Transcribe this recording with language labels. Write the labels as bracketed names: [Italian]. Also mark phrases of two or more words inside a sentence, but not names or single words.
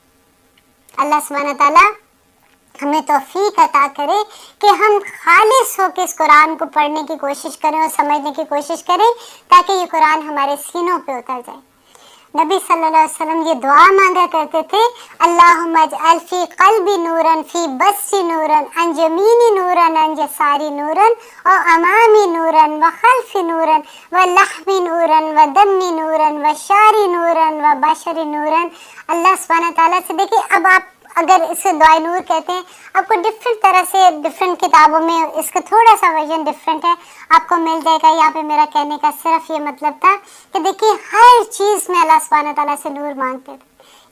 [Urdu] اللہ سبحانہ تعالیٰ ہمیں توفیق عطا کرے کہ ہم خالص ہو کے اس قرآن کو پڑھنے کی کوشش کریں اور سمجھنے کی کوشش کریں، تاکہ یہ قرآن ہمارے سینوں پہ اتر جائے۔ نبی صلی اللہ علیہ وسلم یہ دعا مانگا کرتے تھے، [Arabic] اللہم اجعل فی قلبی نورن، فی بصری نورن، عن یمینی نورن، عن یساری نورن، و امامی نورن، و خلفی نورن، و لحمی نورن، و دمی نورن، و شاری نورن، و بشری نورن۔ [Urdu] اللہ سبحانہ تعالیٰ سے دیکھیں، اب آپ اگر اسے دعائے نور کہتے ہیں، آپ کو ڈفرینٹ طرح سے ڈفرینٹ کتابوں میں اس کا تھوڑا سا ورژن ڈفرینٹ ہے، آپ کو مل جائے گا۔ یہاں پہ میرا کہنے کا صرف یہ مطلب تھا کہ دیکھیے ہر چیز میں اللہ سبحانہ تعالیٰ سے نور مانگتے تھے۔